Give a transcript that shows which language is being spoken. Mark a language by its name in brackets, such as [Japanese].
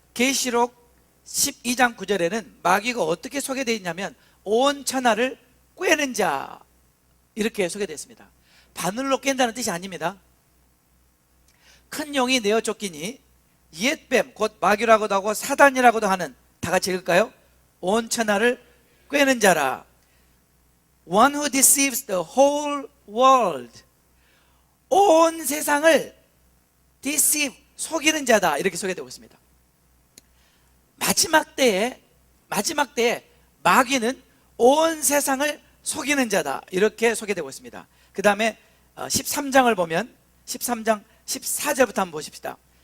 [Korean] 계시록 12장 9절에는 마귀가 어떻게 소개되어 있냐면, 온 천하를 꿰는 자, 이렇게 소개되어 있습니다. 바늘로 깬다는 뜻이 아닙니다. 큰 용이 내어 쫓기니 옛뱀, 곧 마귀라고도 하고 사단이라고도 하는, 다 같이 읽을까요? 온 천하를 꿰는 자라. [English] One who deceives the whole world. [Korean] 온 세상을 deceive, 속이는 자다, 이렇게 소개되고 있습니다. 마지막 때에 마귀는 온 세상을 속이는 자다, 이렇게 소개되고 있습니다. 그 다음에 13장을 보면 13장 14절부터 한번 보십시다.